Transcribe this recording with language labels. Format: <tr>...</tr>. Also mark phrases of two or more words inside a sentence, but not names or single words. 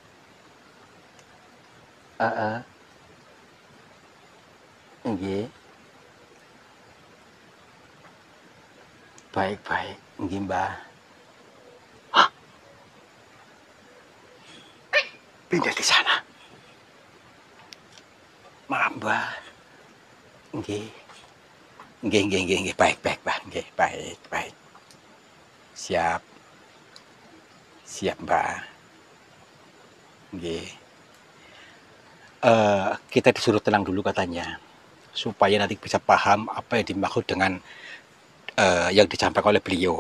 <jv>Nggih.</jv> <id>Baik, baik.</id> <jv>Nggih, Mbah.</jv> <id>Hah? Pindah di sana. Maaf,</id> <jv>Mbah. Nggih. Nggih, nggih, nggih, nggih.</jv> <id>Baik, baik, Mbah. Nggih, baik, baik. Siap. Siap, Mbah. Nggih. Kita disuruh tenang dulu katanya. Supaya nanti bisa paham apa yang dimaksud dengan yang disampaikan oleh beliau.</id>